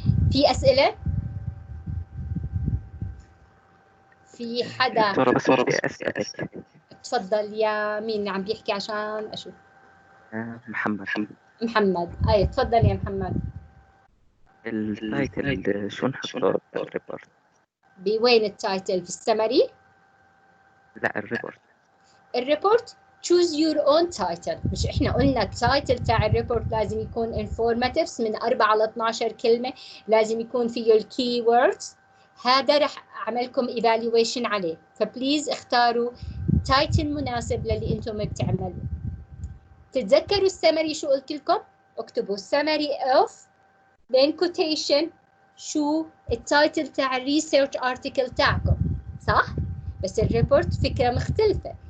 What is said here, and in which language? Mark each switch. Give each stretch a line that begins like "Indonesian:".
Arabic: في أسئلة؟ في حدا؟ دكتورة بس بدي أسألك. تفضل يا مين عم بيحكي عشان أشوف. محمد. محمد. أي تفضل يا محمد. التايتل شو نحطه بالريبورت؟ بوين التايتل؟ في السمري؟ لا الريبورت.
English: الريبورت choose your own title.
Arabic: مش احنا قلنا التايتل تاع الريبورت لازم يكون informatives من 4 ل 12 كلمة، لازم يكون فيه الكي ووردز. هذا رح اعملكم evaluation عليه، فبليز اختاروا تايتل مناسب للي انتم بتعملوا. تتذكروا السمري شو قلت لكم؟ اكتبوا
English: summary of
Arabic: بين quotation شو التايتل تاع الريسيرش ارتكل تاعكم، صح؟ بس الريبورت فكرة مختلفة.